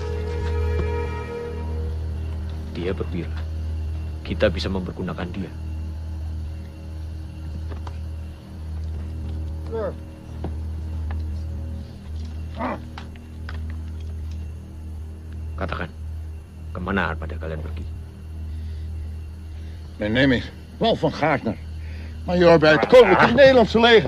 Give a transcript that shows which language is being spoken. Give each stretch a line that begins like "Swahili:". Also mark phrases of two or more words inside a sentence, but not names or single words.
Indonesian: Dia berwira. Kita bisa mempergunakan dia. Katakan, kemana pada kalian pergi?
Dutch: Mijn naam is Paul van Gaartner, majoor bij het Koninklijk Nederlandse Leger.